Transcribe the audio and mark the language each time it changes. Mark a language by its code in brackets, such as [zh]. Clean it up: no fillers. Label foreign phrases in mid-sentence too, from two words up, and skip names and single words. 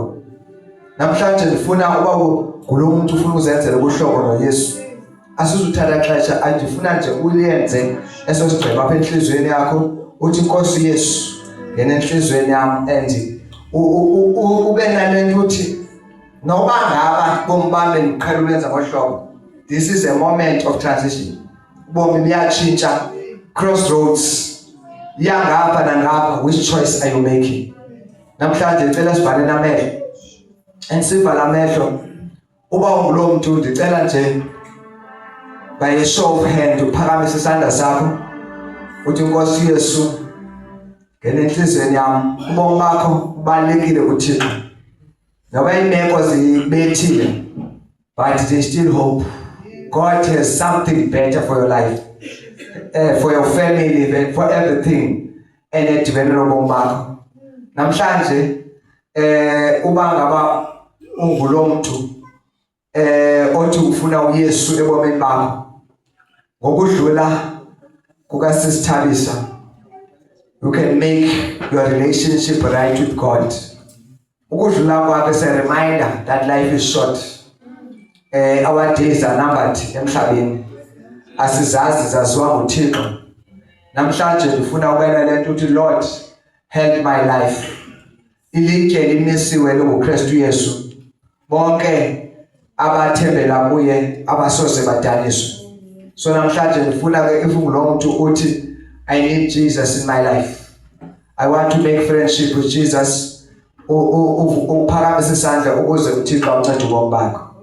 [xh] Namhlanje ndifuna uba kulomuntu ufuna uzenzele ubuhlobo noYesu. Asizuthatha xesha andifuna nje uyenze esosigceba apha enhliziyweni yakho uthi Nkosi Yesu ngene enhliziyweni yami and ube nalento uthi noba ngaba bombambe ndiqhela ulenza ngohlobo. [en] This is a moment of transition. [xh] Bomi buyatshintsha, crossroads. Yangapha nangapha, [en] which choice are you making? [xh] Namhlanje ngicela sivale amehlo. And sivala amehlo. Uba ungulo muntu ndicela nje [en] by a show of hand [xh] uphakamise isandla sakho. Uthi Nkosi Yesu ngene enhliziyweni yami. Ubomi bakho ubalekile kuThixo. Noba imeko zibethile, [en] but there's still hope. God has something better for your life, for your family, and for everything. [xh] And edibene nobomi bakho. Namhlanje uba ngaba ungulo muntu othi ufuna uYesu ebomini bakho. Ngokudlula kukaSisithabisa, [en] you can make your relationship right with God. [xh] Ukudlula kwakhe [en] is a reminder that life is short. Our days are numbered emhlabeni. [xh] Asizazi zaziwa nguThixo. Namhlanje ndifuna ukwenza lento uthi [en] Lord, help my life. [xh] Ilitye limisiwe lokuKristu Yesu. Bonke abathembela kuye abasoze badaniswe. [en] So [xh] namhlanje ndifuna ke [en] if [xh] ungulo muntu uthi [en] I need Jesus in my life. I want to make friendship with Jesus. [xh] Uphakamise isandla ukuze uThixo amncede ubomi bakho.